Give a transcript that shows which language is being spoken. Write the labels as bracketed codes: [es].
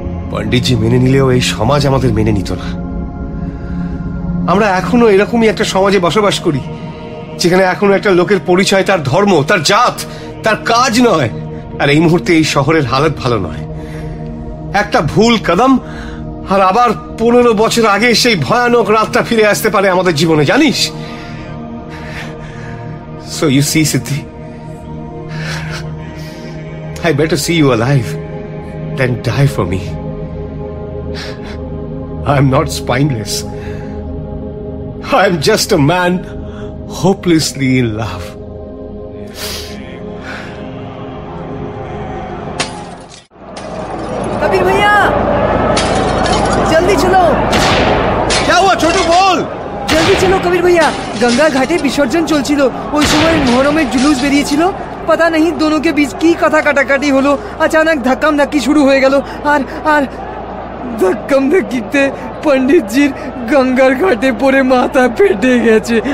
[bn] পণ্ডিতজি মেনে নিলেও এই সমাজ আমাদের মেনে নিত না। আমরা এখনো এরকমই একটা সমাজে বসবাস করি, যেখানে এখনো একটা লোকের পরিচয় তার ধর্ম, তার জাত, তার কাজ নয়। আর এই মুহূর্তে এই শহরের হালত ভালো নয়। একটা ভুল কদম আর আবার 15 বছর আগে সেই ভয়ানক রাতটা ফিরে আসতে পারে আমাদের জীবনে, জানিস? [en] So you see, Siddhi, I better see you alive than die for me. I'm not spineless. I'm just a man hopelessly in love. [hi] Kabir भैया जल्दी चलो। क्या हुआ छोटू, बोल। [bn] জলদি চলো কবির ভাইয়া, গঙ্গা ঘাটে বিসর্জন চলছিল, ওই সময় মহরমের জুলুস বেরিয়েছিল। [hi] पता नहीं दोनों के बीच की कथा काटाकाटी হলো, अचानक धक्कम धक्की शुरू [bn] হয়ে গেল। আর धक्कम धक्कीতে पंडितजीর গঙ্গার ঘাটে পড়ে মাথা ফেটে গেছে।